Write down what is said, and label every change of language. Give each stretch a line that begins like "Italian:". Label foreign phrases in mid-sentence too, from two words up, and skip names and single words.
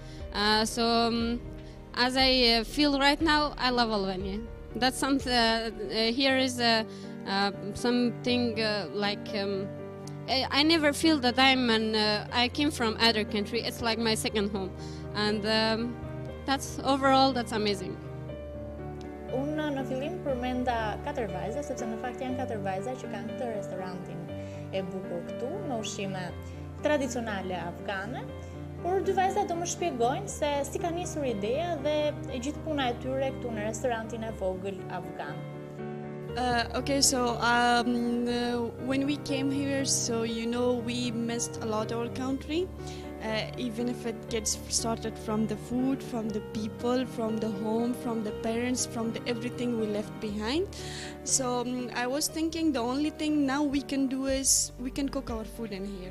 English: As I feel right now, I love Albania. That's something. Here is something I never feel that I came from other country. It's like my second home, and that's amazing.
Albanian: Unë në fillim përmenda 4 vajza, sepse në fakt janë 4 vajza që kanë këtë restorantin e bukur këtu me ushqime tradicionale afgane. Por 2 vajza do më shpjegojnë se si ka nisur ideja dhe e gjithë puna e tyre këtu në restorantin e vogël afgan.
English: Okay, so when we came here, so we missed a lot our country. Even if it gets started from the food, from the people, from the home, from the parents, from the everything we left behind. So I was thinking the only thing now we can do is we can cook our food in here.